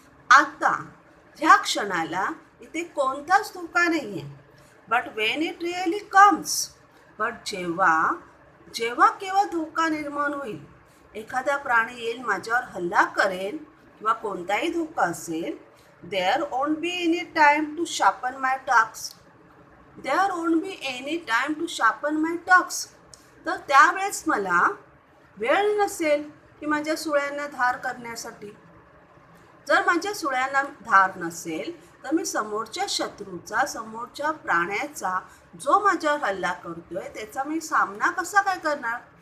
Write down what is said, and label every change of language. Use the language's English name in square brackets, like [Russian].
[Marathi] आता ह्या क्षणाला इथे कोणताच धोका नाही आहे. [English] but when it really comes, [Marathi] पण जेव्हा जेव्हा केव्हा धोका निर्माण होईल, एखादा प्राणी येईल माझ्यावर हल्ला करेल किंवा कोणताही धोका असेल, [English] There won't be any time to sharpen my tusks. There won't be any time to sharpen my tusks. [Marathi] तर त्यावेळेस मला वेळ नसेल की माझ्या सुळ्यांना धार करण्यासाठी. जर माझ्या सुळ्यांना धार नसेल तर मी समोरच्या शत्रूचा, समोरच्या प्राण्याचा, जो माझ्यावर हल्ला करतोय त्याचा मी सामना कसा काय करणार.